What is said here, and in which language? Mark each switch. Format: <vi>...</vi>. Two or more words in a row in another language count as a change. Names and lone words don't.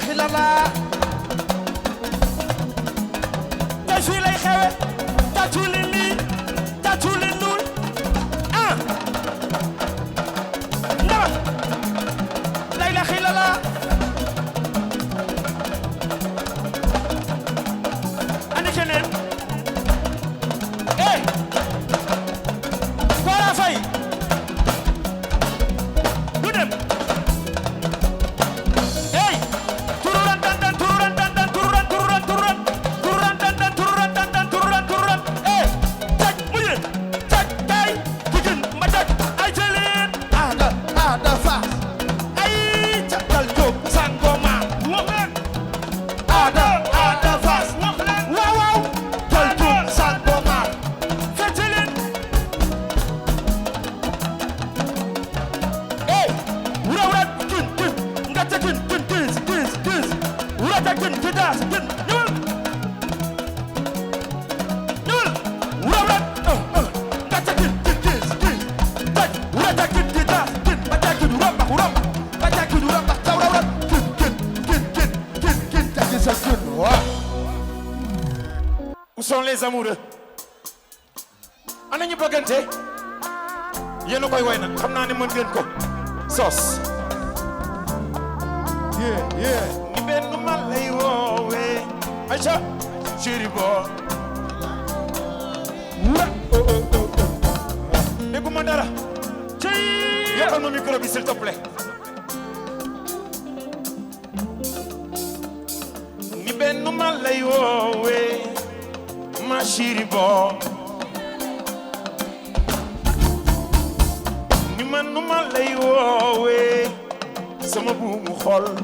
<wo>la tey fii lay xewe tàccu leen lii tàccu leen luul ah ndama lay la xila la ani keneen eh Kora Faye du dem hey tururan dan dan tururan dan dan tururan tururan tururan tururan dan dan tururan dan dan tururan tururan eh taj mujj taj kay digin ma taj ay jëleen ada fas ay catal jóg sangoma wax leen ada fas wax leen waaw waaw tal jóg sangoma fecceleen eh wura wura kin kin nga ta kin kin kin kin kin wura ta kin kin das kin ñëwal wura wura nga ta kin kin kin kin taj wura ta kin kin das kin ba ta kin wura wura ba ta kin wura ba ta wura kin kin kin kin kin kin ta kin sa kin wa</wo> <fr>où sont les amoureux</fr> <wo>ana ñu bëggante yéen a koy woy nag xam naa ne mën ngeen ko sos ni benn man lay woowee Aïcha chéri bo dégguma dara cey yokkal ma micro bi</wo> <fr>s'il te plaît</fr> <wo>ni benn man lay woowee ma chéri bo ni man nu ma lay woowee sama buumu xol</wo>